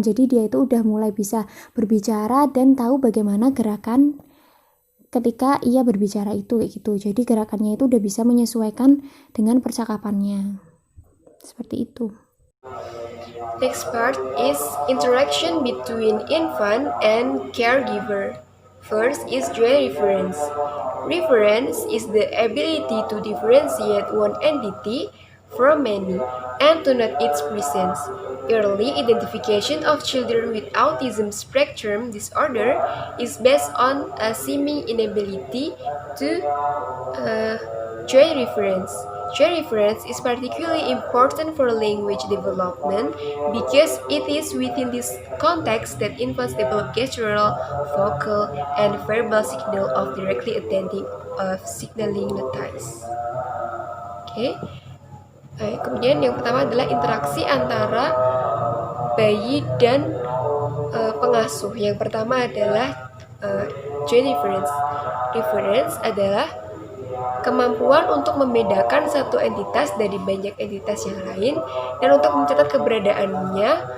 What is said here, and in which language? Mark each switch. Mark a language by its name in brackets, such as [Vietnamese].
[Indonesian] Jadi dia itu udah mulai bisa berbicara dan tahu bagaimana gerakan ketika ia berbicara itu kayak gitu. Jadi gerakannya itu udah bisa menyesuaikan dengan percakapannya. Seperti itu. [English] Next part is interaction between infant and caregiver. First is joint reference. Reference is the ability to differentiate one entity from many and to note its presence. Early identification of children with autism spectrum disorder is based on a seeming inability to joint reference. Joint reference is particularly important for language development because it is within this context that infants develop gestural, vocal, and verbal signal of directly attending of signaling notice. [Indonesian] Oke. Kemudian yang pertama adalah interaksi antara bayi dan pengasuh. Yang pertama adalah joint reference. Reference adalah kemampuan untuk membedakan satu entitas dari banyak entitas yang lain dan untuk mencatat keberadaannya.